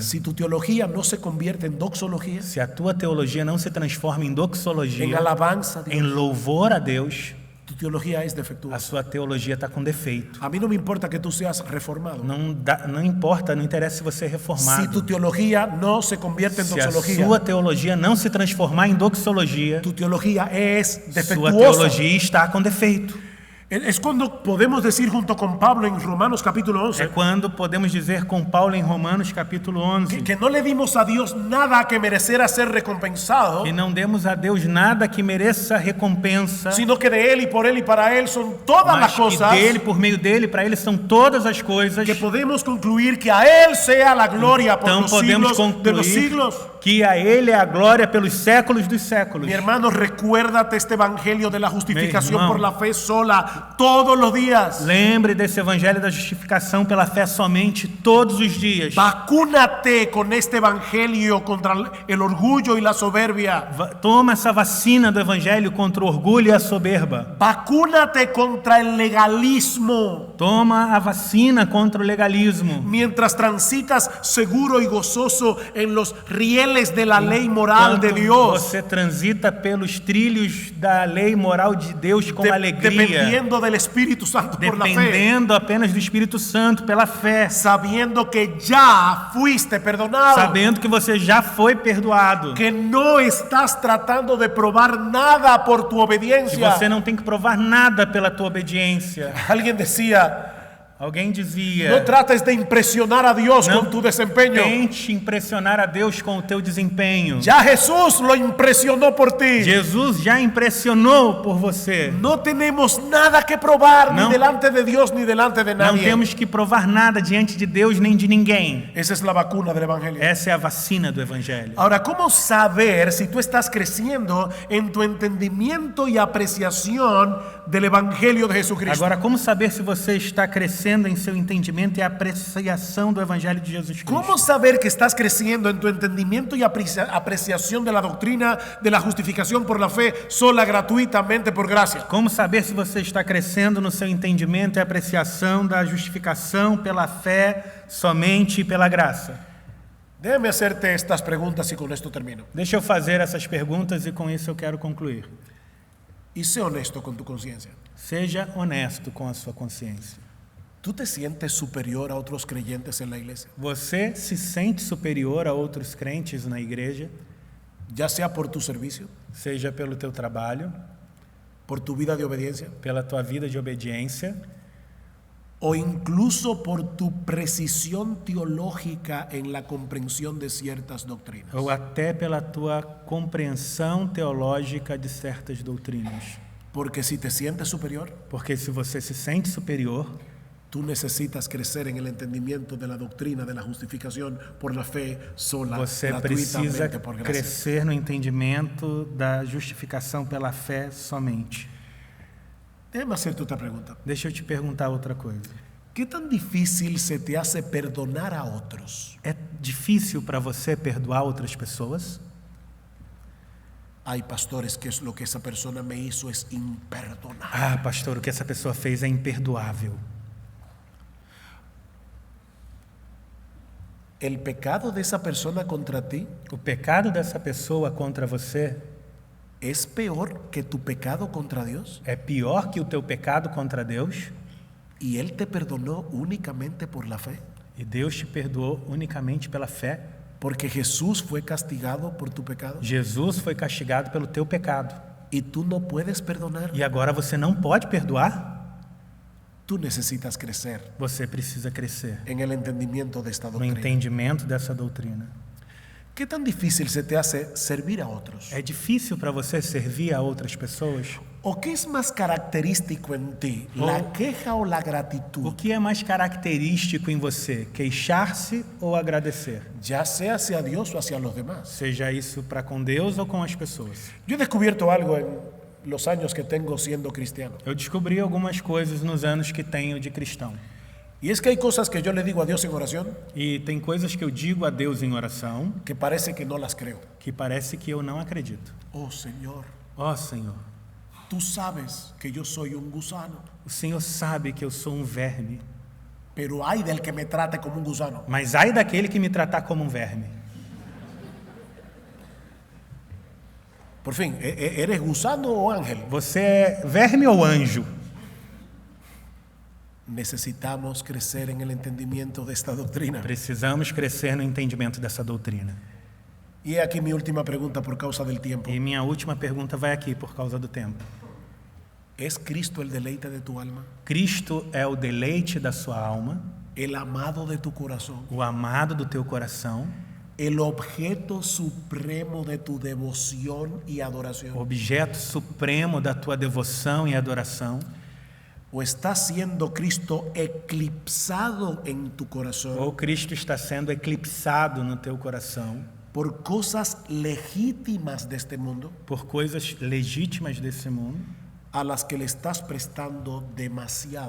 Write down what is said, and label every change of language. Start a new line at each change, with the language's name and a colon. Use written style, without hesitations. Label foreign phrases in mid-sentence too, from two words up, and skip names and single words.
Spanish: Si tu teología no se convierte en doxología,
Portuguese: Se a tua teologia não se transforma em
Spanish: en
Portuguese: doxologia,
Spanish: alabanza a Dios,
Portuguese: em louvor a Deus,
Spanish: tu teología es
Portuguese: a
Spanish: defectuosa.
Portuguese: sua teologia está com defeito.
Spanish: A mí no me importa que tú seas reformado.
Portuguese: Não importa, não interessa se você é
Spanish: Si
Portuguese: reformado.
Spanish: tu teología no se convierte en
Portuguese: Se a
Spanish: doxología,
Portuguese: sua teologia não se transformar em doxologia,
Spanish: tu teología es
Portuguese: sua
Spanish: defectuosa.
Portuguese: teologia está com defeito.
Spanish: Es cuando podemos decir junto con Pablo en Romanos capítulo
Portuguese: É 11 quando podemos dizer com Paulo em Romanos capítulo 11
Spanish: que no le dimos a Dios nada que mereciera ser recompensado,
Portuguese: que não demos a Deus nada que mereça recompensa,
Spanish: sino que de Él y por Él y para Él son todas las
Portuguese: mas que
Spanish: cosas,
Portuguese: dele, por meio dele, para ele são todas as coisas.
Spanish: que podemos concluir que a Él sea la gloria por
Portuguese: Então
Spanish: los
Portuguese: podemos
Spanish: siglos de los
Portuguese: concluir
Spanish: siglos.
Portuguese: que a ele é a glória pelos séculos dos séculos.
Spanish: Mi hermano, recuérdate este evangelio de la justificación hermano. por la fe sola todos los días.
Portuguese: Lembre desse evangelho da justificação pela fé somente todos os dias.
Spanish: Vacúnate con este evangelio contra el orgullo y la soberbia.
Portuguese: Toma essa vacina do evangelho contra o orgulho e a soberba.
Spanish: Vacúnate contra el legalismo.
Portuguese: Toma a vacina contra o legalismo.
Spanish: Mientras transitas seguro y gozoso en los rieles de la ley moral de
Portuguese: Enquanto
Spanish: Dios,
Portuguese: você transita pelos trilhos da lei moral de Deus com alegria,
Spanish: dependiendo del Espíritu Santo por la fe,
Portuguese: dependendo apenas do Espírito Santo pela fé,
Spanish: sabiendo que ya fuiste perdonado,
Portuguese: sabendo que você já foi perdoado,
Spanish: que no estás tratando de probar nada por tu
Portuguese: que
Spanish: obediencia.
Portuguese: você não tem que provar nada pela tua obediência.
Spanish: Alguien decía,
Portuguese: Alguém
Spanish: no
Portuguese: dizia:
Spanish: trates de impresionar a Dios
Portuguese: não
Spanish: con tu desempeño.
Portuguese: tente impressionar a Deus com o teu desempenho.
Spanish: Ya Jesús lo impresionó por ti.
Portuguese: Jesus já impressionou por você.
Spanish: No tenemos nada que probar No. ni delante de Dios ni delante de
Portuguese: Não
Spanish: nadie.
Portuguese: temos que provar nada diante de Deus nem de ninguém.
Spanish: Esa es la vacuna del Evangelio.
Portuguese: Essa é a vacina do Evangelho.
Spanish: Ahora, ¿cómo saber si tú estás creciendo en tu entendimiento y apreciación del Evangelio de Jesucristo?
Portuguese: Agora, como saber se você está crescendo em seu entendimento e apreciação do Evangelho de Jesus Cristo?
Spanish: ¿Cómo saber que estás creciendo en tu entendimiento y apreciación de la doctrina de la justificación por la fe sola, gratuitamente, por gracia?
Portuguese: Como saber se você está crescendo no seu entendimento e apreciação da justificação pela fé somente e pela graça?
Spanish: Déjame hacerte estas preguntas y con esto termino.
Portuguese: Deixa eu fazer essas perguntas e com isso eu quero concluir.
Spanish: Y sé honesto con tu conciencia.
Portuguese: Seja honesto com a sua consciência.
Spanish: ¿Tú te sientes superior a otros creyentes en la iglesia?
Portuguese: Você se sente superior a outros crentes na igreja,
Spanish: Ya sea por tu servicio,
Portuguese: seja pelo teu trabalho,
Spanish: por tu vida de obediencia,
Portuguese: pela tua vida de obediência,
Spanish: o incluso por tu precisión teológica en la comprensión de ciertas doctrinas.
Portuguese: ou até pela tua compreensão teológica de certas doutrinas.
Spanish: Porque si te sientes superior,
Portuguese: Porque se você se sente superior,
Spanish: tú necesitas crecer en el entendimiento de la doctrina de la justificación por la fe sola,
Portuguese: você precisa
Spanish: gratuitamente por gracia.
Portuguese: crescer no entendimento da justificação pela fé somente.
Spanish: Déjame hacerte otra pregunta.
Portuguese: Deixa eu te perguntar outra coisa.
Spanish: ¿Qué tan difícil se te hace perdonar a otros?
Portuguese: É difícil para você perdoar outras pessoas?
Spanish: Hay pastores que es lo que esa persona me hizo es imperdonable.
Portuguese: Ah, pastor, o que essa pessoa fez é imperdoável.
Spanish: El pecado de esa persona contra ti
Portuguese: O pecado dessa pessoa contra você
Spanish: es peor que tu pecado contra Dios.
Portuguese: é pior que o teu pecado contra Deus,
Spanish: Y Él te perdonó únicamente por la fe.
Portuguese: e Deus te perdoou unicamente pela fé.
Spanish: Porque Jesús fue castigado por tu pecado.
Portuguese: Jesus foi castigado pelo teu pecado.
Spanish: Y tú no puedes perdonar.
Portuguese: E agora você não pode perdoar?
Spanish: Tú necesitas crecer
Portuguese: Você precisa crescer
Spanish: en el entendimiento de esta
Portuguese: no
Spanish: doctrina.
Portuguese: entendimento dessa doutrina.
Spanish: ¿Qué tan difícil se te hace servir a otros?
Portuguese: É difícil para você servir a outras pessoas?
Spanish: ¿O qué es más característico en ti? ¿La queja o la
Portuguese: O
Spanish: gratitud?
Portuguese: que é mais característico em você? Queixar-se ou agradecer?
Spanish: Ya sea hacia Dios o hacia los demás.
Portuguese: Seja isso para com Deus ou com as pessoas.
Spanish: Yo he descubierto algo en los años que tengo siendo cristiano.
Portuguese: Eu descobri algumas coisas nos anos que tenho de cristão.
Spanish: Y es que hay cosas que yo le digo a Dios en oración
Portuguese: E tem coisas que eu digo a Deus em oração
Spanish: que parece que no las creo.
Portuguese: que parece que eu não acredito.
Spanish: Oh Señor,
Portuguese: Ó Senhor,
Spanish: tú sabes que yo soy un gusano,
Portuguese: o Senhor sabe que eu sou um verme,
Spanish: pero hay del que me trate como un gusano.
Portuguese: mas ai daquele que me tratar como um verme.
Spanish: Por fin, ¿eres gusano o ángel?
Portuguese: Você é verme ou anjo?
Spanish: Necesitamos crecer en el entendimiento de esta doctrina.
Portuguese: Precisamos crescer no entendimento dessa doutrina.
Spanish: Y he aquí mi última pregunta por causa del tiempo.
Portuguese: E minha última pergunta vai aqui por causa do tempo.
Spanish: ¿Es Cristo el deleite de tu alma?
Portuguese: Cristo é o deleite da sua alma,
Spanish: ¿El amado de tu corazón?
Portuguese: o amado do teu coração,
Spanish: ¿El objeto supremo de tu devoción y
Portuguese: o
Spanish: adoración?
Portuguese: objeto supremo da tua devoção e adoração?
Spanish: ¿O está siendo Cristo eclipsado en tu corazón
Portuguese: Ou Cristo está sendo eclipsado no teu coração
Spanish: por cosas legítimas de este mundo
Portuguese: por coisas legítimas desse mundo,
Spanish: a las que le estás prestando demasiada